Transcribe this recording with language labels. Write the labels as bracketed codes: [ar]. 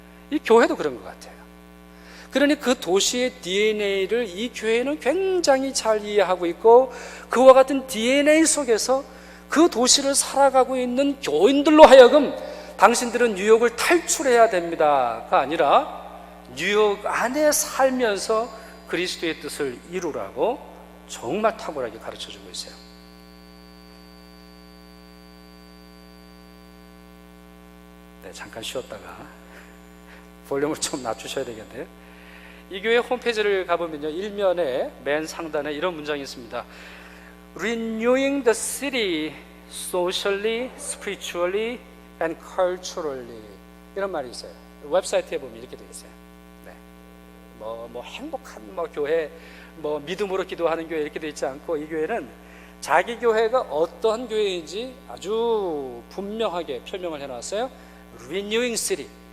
[ko] 이 교회도 그런 것 같아요. 그러니 그 도시의 DNA를 이 교회는 굉장히 잘 이해하고 있고 그와 같은 DNA 속에서 그 도시를 살아가고 있는 교인들로 하여금 당신들은 뉴욕을 탈출해야 됩니다가 아니라 뉴욕 안에 살면서 그리스도의 뜻을 이루라고 정말 탁월하게 가르쳐주고 있어요. 네, 잠깐 쉬었다가 볼륨을 좀 낮추셔야 되겠네요. 이 교회 홈페이지를 가보면요, 일면에 맨 상단에 이런 문장이 있습니다. [en] Renewing the city socially, spiritually and culturally, [ko] 이런 말이 있어요. 웹사이트에 보면 이렇게 되어 있어요. 네. 행복한 교회, 믿음으로 기도하는 교회 이렇게 되어 있지 않고 이 교회는 자기 교회가 어떠한 교회인지 아주 분명하게 표명을 해놨어요. [en] Renewing city.